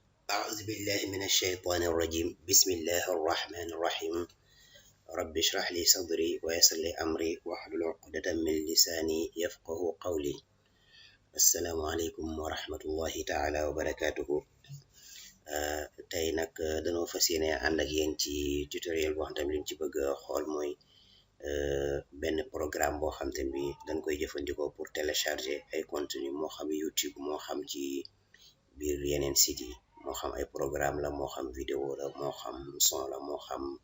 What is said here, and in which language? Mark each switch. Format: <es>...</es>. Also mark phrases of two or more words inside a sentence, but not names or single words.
<ar>أعوذ بالله من الشيطان الرجيم بسم الله الرحمن الرحيم رب اشرح لي صدري ويسر لي أمري واحلل عقدة من لساني يفقه قولي السلام عليكم ورحمة الله تعالى وبركاته</ar> <wo>tey nag dañoo fas yéene ànd ak yéen ci tutoriel boo xam te ne liñ ci bëgg a xool mooy benn programme boo xam te ne bi dañ koy jëfandikoo</wo> <fr>pour télécharger</fr> <wo>ay contenu moo xam YouTube moo xam ci biir yeneen site yi moo xam ay programme la moo xam vidéo la moo xam son la moo xam</wo>